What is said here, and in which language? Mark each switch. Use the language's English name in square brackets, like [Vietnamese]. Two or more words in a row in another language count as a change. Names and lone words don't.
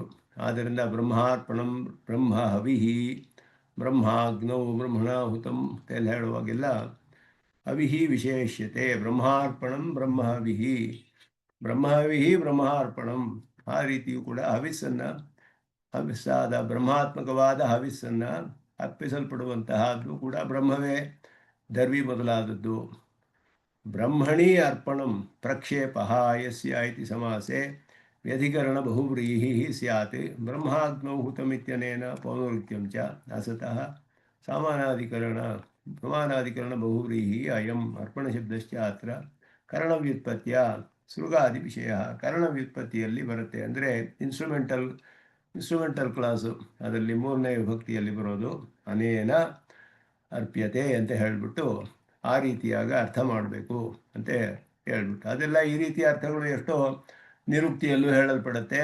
[Kannada] ಆದ್ದರಿಂದ [Sanskrit] ಬ್ರಹ್ಮಾರ್ಪಣಂ ಬ್ರಹ್ಮ ಹವಿಹಿ ಬ್ರಹ್ಮಾಗ್ನೌ ಬ್ರಹ್ಮಣಾಹುತಂ [Kannada] ಅಂತೆಲ್ಲ ಹೇಳುವಾಗೆಲ್ಲ [Sanskrit] ಹವಿಹಿ ವಿಶೇಷ್ಯತೆ. ಬ್ರಹ್ಮಾರ್ಪಣಂ ಬ್ರಹ್ಮಹವಿಹಿ, ಬ್ರಹ್ಮಹವಿಹಿ ಬ್ರಹ್ಮಾರ್ಪಣಂ. [Kannada] ಆ ರೀತಿಯೂ ಕೂಡ ಹವಿಸ್ಸನ್ನು, ಹವಿಸ್ಸಾದ ಬ್ರಹ್ಮಾತ್ಮಕವಾದ ಹವಿಸ್ಸನ್ನು ಅರ್ಪಿಸಲ್ಪಡುವಂತಹದ್ದು ಕೂಡ ಬ್ರಹ್ಮವೇ, ದರ್ವಿ ಮೊದಲಾದದ್ದು. [Sanskrit] ಬ್ರಹ್ಮಣಿ ಅರ್ಪಣಂ ಪ್ರಕ್ಷೇಪ ಯಸ್ಯ ಇತಿ ಸಮಾಸೆ ವ್ಯಧಿಕರಣ ಬಹುವ್ರೀಹಿ ಸ್ಯಾತ್ ಬ್ರಹ್ಮಾಗ್ನೌ ಹುತಮಿತ್ಯನೇನ ಪೌನರುಕ್ತ್ಯಂ ಚ ಅಸತಃ ಸಮಾನಾಧಿಕರಣ ಬಹುವ್ರೀಹಿ ಅಯಂ ಅರ್ಪಣಶಬ್ದಶ್ಚ ಅತ್ರ ಕರಣವ್ಯುತ್ಪತ್ತಿಯ ಸೃಗಾದಿ ವಿಷಯ. [Kannada] ಕರಣವ್ಯುತ್ಪತ್ತಿಯಲ್ಲಿ ಬರುತ್ತೆ, ಅಂದರೆ [English] instrumental class, [Kannada] ಅದರಲ್ಲಿ ಮೂರನೇ ವಿಭಕ್ತಿಯಲ್ಲಿ ಬರೋದು. [Sanskrit] ಅನೇನ ಅರ್ಪ್ಯತೆ [Kannada] ಅಂತ ಹೇಳಿಬಿಟ್ಟು ಆ ರೀತಿಯಾಗಿ ಅರ್ಥ ಮಾಡಬೇಕು ಅಂತ ಹೇಳ್ಬಿಟ್ಟು, ಅದೆಲ್ಲ ಈ ರೀತಿಯ ಅರ್ಥಗಳು ಎಷ್ಟೋ ನಿರುಕ್ತಿಯಲ್ಲೂ ಹೇಳಲ್ಪಡುತ್ತೆ.